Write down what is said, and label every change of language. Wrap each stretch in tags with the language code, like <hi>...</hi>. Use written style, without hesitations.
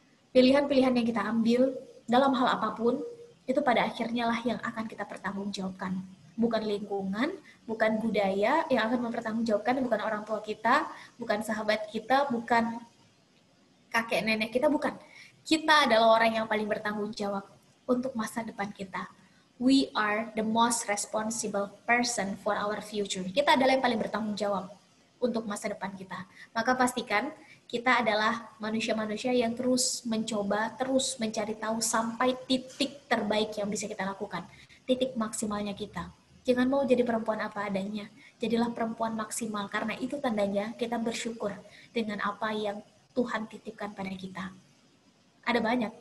<id>Pilihan-pilihan yang kita ambil dalam hal apapun, itu pada akhirnya lah yang akan kita pertanggungjawabkan. Bukan lingkungan, bukan budaya yang akan mempertanggungjawabkan, bukan orang tua kita, bukan sahabat kita, bukan kakek nenek kita, bukan. Kita adalah orang yang paling bertanggung jawab untuk masa depan kita.</id> <en>We are the most responsible person for our future.</en> <id>Kita adalah yang paling bertanggung jawab untuk masa depan kita. Maka pastikan kita adalah manusia-manusia yang terus mencoba, terus mencari tahu sampai titik terbaik yang bisa kita lakukan. Titik maksimalnya kita. Jangan mau jadi perempuan apa adanya. Jadilah perempuan maksimal, karena itu tandanya kita bersyukur dengan apa yang Tuhan titipkan pada kita. Ada banyak.</id>